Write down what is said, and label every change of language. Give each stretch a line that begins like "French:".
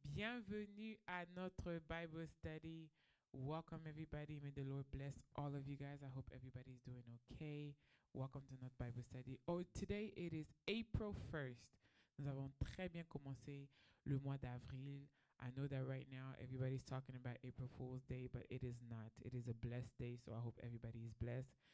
French: Bienvenue à notre
English: Bible study. Welcome, everybody. May the Lord bless all of you guys. I hope everybody's doing okay. Welcome to
French: notre
English: Bible study. Oh, today it is April 1st.
French: Nous avons très bien commencé le mois d'avril.
English: I know that right now everybody's talking about April Fool's Day, but it is not. It is a blessed day, so I hope everybody is blessed.